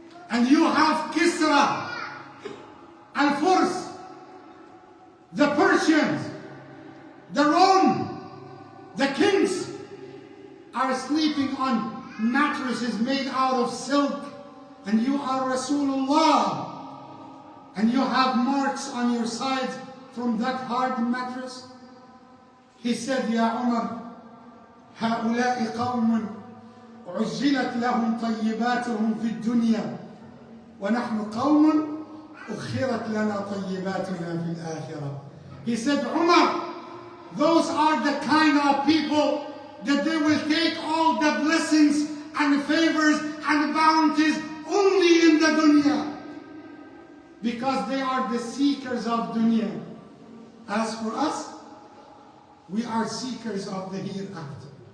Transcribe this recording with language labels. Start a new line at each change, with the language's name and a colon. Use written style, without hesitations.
English: And you have Kisra, Al-Furs, the Persians, the Rome, the kings are sleeping on mattresses made out of silk. And you are Rasulullah. And you have marks on your sides from that hard mattress. He said,
Arabic: Ya Umar, هؤلاء قوم عجلت لهم طيباتهم في الدنيا ونحن قوم أخرت لنا طيباتنا في الآخرة.
English: He said, Umar, those are the kind of people that they will take all the blessings and favors and bounties only in the dunya, because they are the seekers of dunya. As for us, we are seekers of the hereafter.